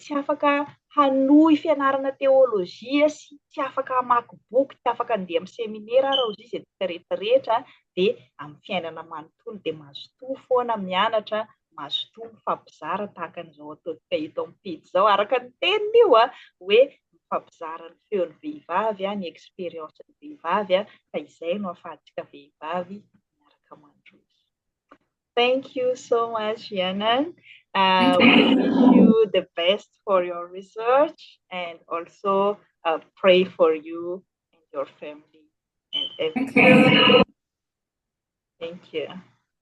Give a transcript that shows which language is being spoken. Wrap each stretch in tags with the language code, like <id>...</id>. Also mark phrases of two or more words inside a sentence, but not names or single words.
<mg>tsy afaka hanohy fianarana teolojia sy tsy afaka hamaky boky, tsy afaka handeha amin'ny seminera ary izy rehetrarehetra dia amin'ny fiainana manontolo dia mazotoa foana mianatra, mazotoa mifampizara tahaka an'izao ataontsika eto amin'ny pejy izao araka ny teniny io hoe mifampizara ny feon'ny vehivavy, ny eksperiensa ny vehivavy fa izay no ahafahantsika vehivavy miaraka mandroso.</mg> <en>Thank you so much, Yanan. We wish you the best for your research and also pray for you and your family and everything. Thank you.</en>